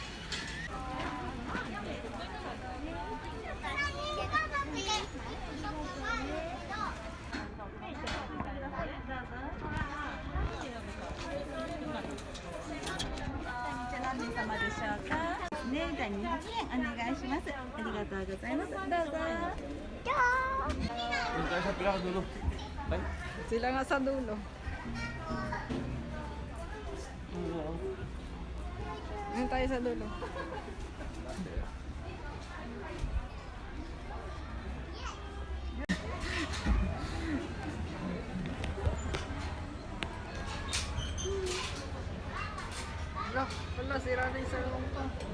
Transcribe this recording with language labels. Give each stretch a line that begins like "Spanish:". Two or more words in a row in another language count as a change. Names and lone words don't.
Japanese: 何様でしょうか。ね、じゃあ200円お願いします。ありがとうございます。どうぞ。
Filipino: Doon tayo sa pinakadulo. Tayo. Sila nga sa dulo. Ngayon tayo sa dulo. Wala, sira na yung salong ko.